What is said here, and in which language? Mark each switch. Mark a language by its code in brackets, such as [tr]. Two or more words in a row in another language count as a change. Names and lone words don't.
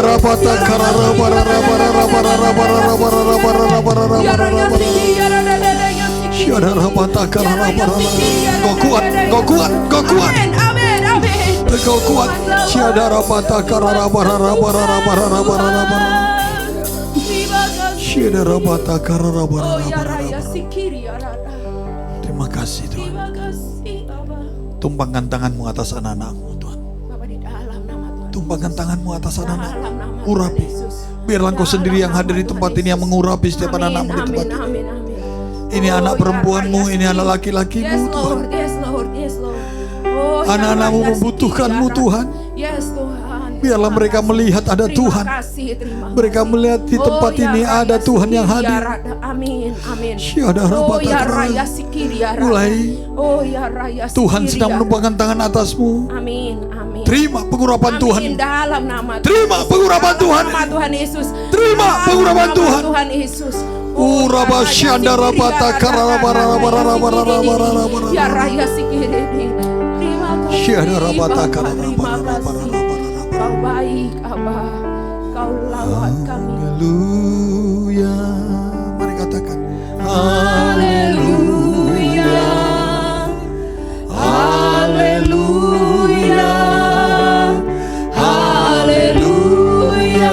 [id] bata karara barara barara barara barara barara barara barara barara Syadara bata karara barara. Kau kuat, kau kuat, kau kuat. Amin, amin. Kau kuat. Syadara bata karara barara barara barara barara barara. Terima kasih. Syadara bata karara Oh barara ya barara. raya sikiri ya rada. Terima kasih Tuhan. Terima kasih Abah. Tumpangkan tanganmu atas anak-anakmu Tuhan. Bapak di dalam nama Tuhan. Tumpangkan tanganmu atas anak-anak. Dalam nama Urapi. Tuhan Yesus. Biarlah Engkau sendiri yang hadir di tempat ini, yang mengurapi setiap anak-anakmu di tempat ini. Amin, amin. Ini Oh, anak ya perempuanmu, raya ini sikiri. anak laki-lakimu Yes Tuhan. [en] Lord, yes Lord, yes Lord. Oh, ya [id] Anak-anakmu raya membutuhkanmu sikiri ya Tuhan. rada. Yes Tuhan. Biarlah Terima mereka kasih. melihat ada Tuhan. Terima kasih, terima Mereka kasih. melihat di tempat ya ini raya ada Tuhan yang sikiri ya hadir. rada. Amin, amin. Syadara Oh bata ya karara. raya sikiri ya rada. Mulai Oh ya raya Tuhan sikiri sedang ya rada. menumpangkan tangan atasmu. Amin, amin. Terima pengurapan Amin, Tuhan. dalam nama Terima pengurapan Dalam Tuhan. nama Tuhan Yesus. Terima Dalam pengurapan nama Tuhan. Tuhan Yesus. Uraba ya syandara raya bata sikiri, karara barara barara barara barara Ya barara. raya sikiri. Terima kasih. Syadara bata Bapa, karara terima barara barara kasih. barara. Kau baik, Abah. Kau lawat kami. Haleluya. Mari katakan. Haleluya. Haleluya. Haleluya.